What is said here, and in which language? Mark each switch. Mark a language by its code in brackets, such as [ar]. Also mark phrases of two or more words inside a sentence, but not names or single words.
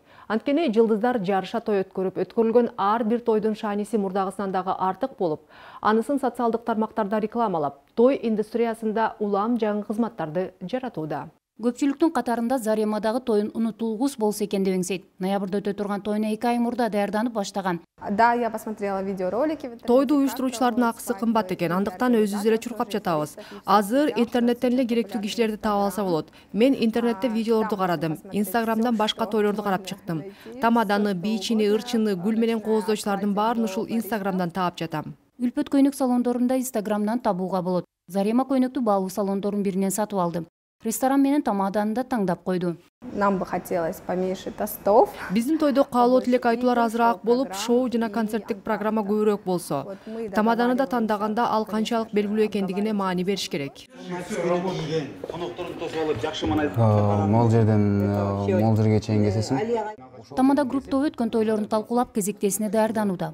[ky] Анткени жылдыздар жарыша той өткөрүп, өткөрүлгөн ар бир тойдун шааниси мурдагысынан дагы артык болуп, анысын социалдык тармактарда рекламалап, той индустриясында улам жаңы кызматтарды жаратууда. Көпчүлүктүн катарында Заремадагы тоюн унутулгус болсо экен деп эңсейт. Ноябрда өтө турган тоюна 2 ай мурда даярданып баштаган. [ru] Да, я посмотрела видеоролики. [ky] Тойду уюштуруучулардын акысы кымбат экен, андыктан өзүбүз эле чуркап жатабыз. Азыр интернеттен эле керектүү кишилерди таап алса болот. Мен интернетте видеолорду карадым, Инстаграмдан башка тойлорду карап чыктым. Тамаданы, бийчини, ырчыны, гүл менен кооздоочулардын баарын ушул Инстаграмдан таап жатам. Үлпөт көйнөк салондорунда Инстаграмдан табууга болот. Зарема көйнөктү баалуу салондордун биринен сатып алды. Ресторан менен тамаданы да таңдап койду. [ru] Нам бы хотелось поменьше тостов. [ky] Биздин тойдо каалоо тилек айтуулар азыраак болуп, шоу жана концерттик программа көбүрөөк болсо. Тамаданы да тандаганда ал канчалык белгилүү экендигине маани бериш керек. Мол жерден мол жерге чейин кесесиң. Тамада групп тобу өткөн тойлорун талкуулап кезектесине даярданууда.